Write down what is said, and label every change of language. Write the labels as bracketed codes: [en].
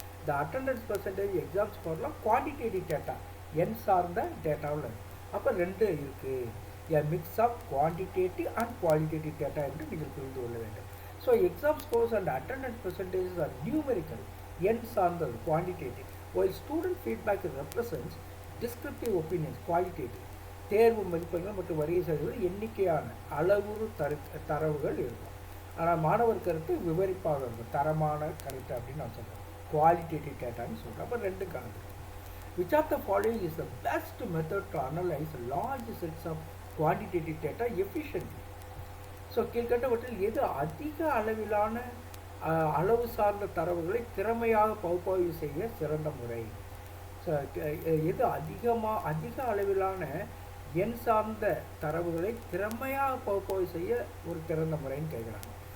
[ta] இந்த attendance percentage, exam ஸ்கோர்லாம் quantitative data, எண் சார்ந்த டேட்டாவில் இருக்கும். அப்போ ரெண்டு இருக்குது. [en] a mix of quantitative and qualitative data [ta] என்று நீங்கள் புரிந்து கொள்ள வேண்டும். [en] so exam scores and attendance percentages are numerical, [ta] எண் சார்ந்தது [en] Quantitative. while student feedback represents descriptive opinions, qualitative. [ta] தேர்வு மதிப்பெண்கள் மற்றும் வருகை சதவீதம் எண்ணிக்கையான அளவுரு தரவுகள் இருக்கும். ஆனால் மாணவர் கருத்து விவரிப்பாக இருக்கும், தரமான கருத்து அப்படின்னு நான் சொல்கிறேன், குவாலிட்டேட்டிவ் டேட்டான்னு சொல்கிறேன். அப்போ ரெண்டு கலந்து. [en] Which of the following is the best method to analyze large sets of quantitative data efficiently? [ta] So கீழ்கண்டவற்றில் எது அதிக அளவிலான அளவு சார்ந்த தரவுகளை திறமையாக பகுப்பாய்வு செய்ய சிறந்த முறை? ஸோ எது அதிக அளவிலான எண் சார்ந்த தரவுகளை திறமையாக பகுப்பாய்வு செய்ய ஒரு திறந்த முறைன்னு கேட்குறாங்க.